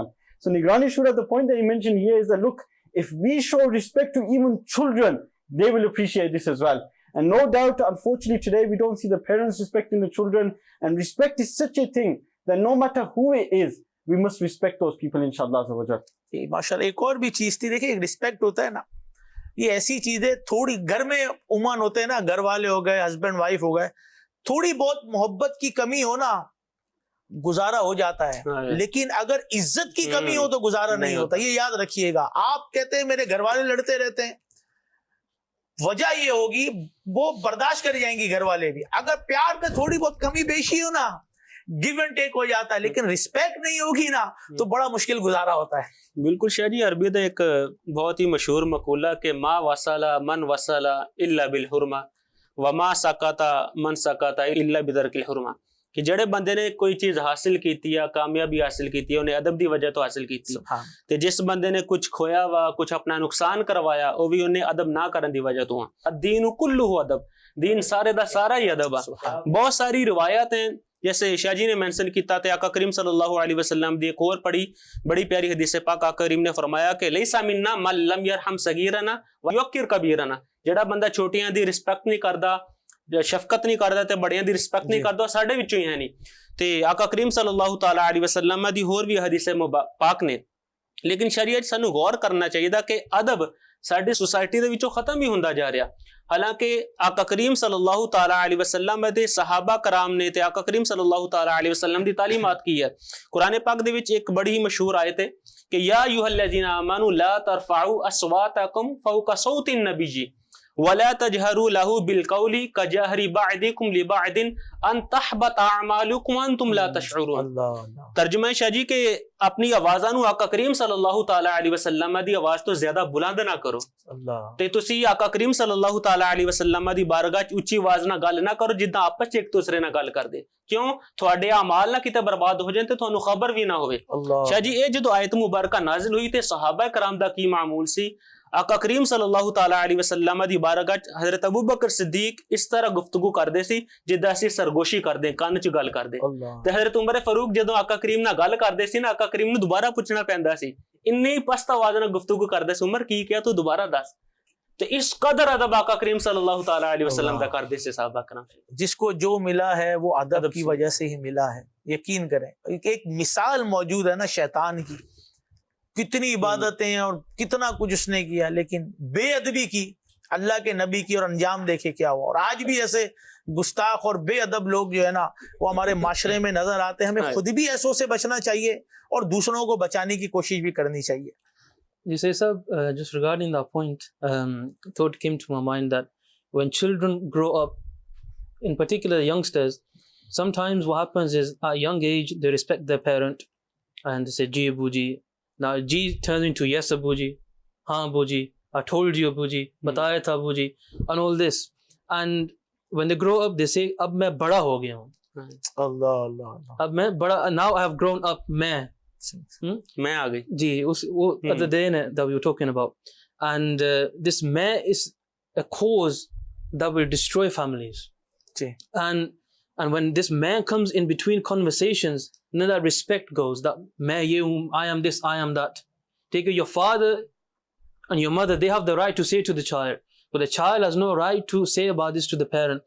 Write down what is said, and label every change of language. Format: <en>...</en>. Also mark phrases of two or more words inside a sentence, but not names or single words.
<en>So Nigrani Shura, the point that he mentioned here is that, look, if we show respect to even children, they will appreciate this as well. And no doubt, unfortunately, today we don't see the parents respecting the children. And respect is such a thing that no matter who it is, we must respect those people, inshallah.</en> <ur>ماشاءاللہ ایک اور بھی چیز تھی، دیکھیں ایک رسپیکٹ ہوتا ہے نا، یہ ایسی چیزیں تھوڑی گھر میں عموماً ہوتے ہیں نا، گھر والے ہو گئے، ہسبینڈ وائف ہو گئے، تھوڑی بہت محبت کی کمی ہو نا، گزارا ہو جاتا ہے، لیکن اگر عزت کی کمی ہو تو گزارا نہیں ہوتا. یہ یاد رکھیے گا. آپ کہتے ہیں میرے گھر والے لڑتے رہتے ہیں، وجہ یہ ہوگی وہ برداشت کر جائیں گی گھر والے بھی. اگر پیار پہ تھوڑی بہت کمی بیشی ہو نا، گیو اینڈ ٹیک ہو جاتا ہے، لیکن رسپیکٹ نہیں ہوگی نا تو بڑا مشکل گزارا ہوتا ہے. بالکل شاہ جی، عربی کا ایک بہت ہی مشہور مقولہ کہ</ur> <ar>ما وصلا من وصلا الا بالحرمہ وما سکتا من سکتا الا بدرک الحرمہ،</ar> <pa>کہ جڑے بندے نے کوئی چیز حاصل کیتی ہے، کامیابی حاصل کیتی ہے، انہیں ادب دی وجہ تو حاصل کیتی ہے، تے جس بندے نے کچھ کھویا وا، کچھ اپنا نقصان کروایا، وہ بھی انہیں ادب نہ کرن دی وجہ تو.</pa> <ar>الدین کلہ ادب،</ar> <pa>دین سارے دا سارا ہی ادب ہے. بہت ساری روایات ہیں جیسے شاہ جی نے مینشن کیتا تھے، آقا کریم</pa> <ar>صلی اللہ علیہ وسلم</ar> <pa>دی ایک اور بڑی پیاری حدیث پاک آقا کریم نے فرمایا کہ</pa> <ar>لیسا منا من لم یرحم صغیرنا ویوقر کبیرنا،</ar> <pa>جڑا بندہ چھوٹیاں دی رسپیکٹ نہیں کردا، شفقت نہیں کردا تے بڑیاں دی رسپیکٹ نہیں کردا، ساڈے وچوں ہی ہے نہیں. تے آقا کریم</pa> <ar>صلی اللہ تعالی علیہ وسلم</ar> <pa>دی ہور بھی حدیث پاک نے. لیکن شریعت سانو غور کرنا چاہیے کہ ادب ساری سوسائٹی دے وچوں ختم ہی ہوندا جا رہا. حالانکہ آقا کریم</pa> <ar>صلی اللہ تعالی علیہ وسلم</ar> <pa>دے صحابہ کرام نے تے آقا کریم</pa> <ar>صلی اللہ تعالی علیہ وسلم</ar> <pa>دی تعلیمات کی ہے. قرآن پاک دے وچ ایک بڑی مشہور آیت ہے کہ</pa> <ar>یا ایھا الذین آمنوا لا ترفعوا اصواتکم فوق صوت النبی ولا تجهروا له بالقول كجهر بعضكم لبعض ان تحبط اعمالكم وانتم لا تشعرون.</ar> <pa>ترجمہ شاہ جی کہ اپنی آوازاں نو آقا کریم</pa> <ar>صلی اللہ تعالی علیہ وسلم</ar> <pa>دی آواز تو زیادہ بلند نہ کرو، تے تسی آقا کریم</pa> <ar>صلی اللہ تعالی علیہ وسلم</ar> <pa>دی بارگاہ چ اچھی آواز نہ گل نہ کرو جداں آپس ایک دوسرے نہ گل کردے، کیوں تھوڑے اعمال نہ کتے برباد ہو جائیں تے تھانوں خبر بھی نہ ہوئے. شاہ جی اے جدو آیت مبارکہ نازل ہوئی تے صحابہ کرام دا کی معمول سی؟ آقا کریم</pa> <ar>صلی اللہ تعالی علیہ وسلم</ar> <pa>دی بارگاہ حضرت ابوبکر صدیق اس طرح گفتگو کردے سی جداں اسی سرگوشی کردے، کان چ گل کردے. تے حضرت عمر فاروق جدوں آقا کریم نال گل کردے سی نا، آقا کریم نوں دوبارہ پوچھنا پیندا سی، انی پست آواز نال گفتگو کردے سی، عمر کی کیا تو دوبارہ دس. تے اس قدر ادب آقا کریم</pa> <ar>صلی اللہ تعالی علیہ وسلم</ar> <pa>دا کردے سے صحابہ کرام.</pa> <ur>جس کو جو ملا ہے وہ ادب کی وجہ سے ہی ملا ہے، یقین کریں. ایک مثال موجود ہے نا شیطان کی، کتنی عبادتیں اور کتنا کچھ اس نے کیا، لیکن بے ادبی کی اللہ کے نبی کی، اور انجام دیکھے کیا ہوا. اور آج بھی ایسے گستاخ اور بے ادب لوگ جو ہے نا وہ ہمارے معاشرے میں نظر آتے ہیں. ہمیں خود بھی ایسوں سے بچنا چاہیے اور دوسروں کو بچانے کی کوشش بھی کرنی چاہیے.</ur> <en>You say, sir, just regarding that point, thought came to my mind that when children grow up, in particular youngsters, sometimes what happens is at a young age they respect their parent and they say</en> <ur>جی ابو جی.</ur> <en>Now ji turns into yes abuji,</en> <ur>ہاں ابو جی,</ur> <en>I told you abuji,</en> <ur>بتایا تھا ابو جی,</ur> <en>and all this. And when they grow up they say</en> <ur>اب میں بڑا ہو گیا ہوں, اللہ اللہ اللہ. اب میں بڑا,</ur> <en>now I have grown up,</en> <ur>main میں آ گئی. جی اس وہ</ur> <en>other day that we were talking about, and this main is a cause that will destroy families.</en> <ur>جی.</ur> <en>And when this man comes in between conversations, then that respect goes, that</en> <ur>میں یہ ہوں,</ur> <en>I am this, I am that. Take it, your father and your mother, they have the right to say to the child, but the child has no right to say about this to the parent.</en>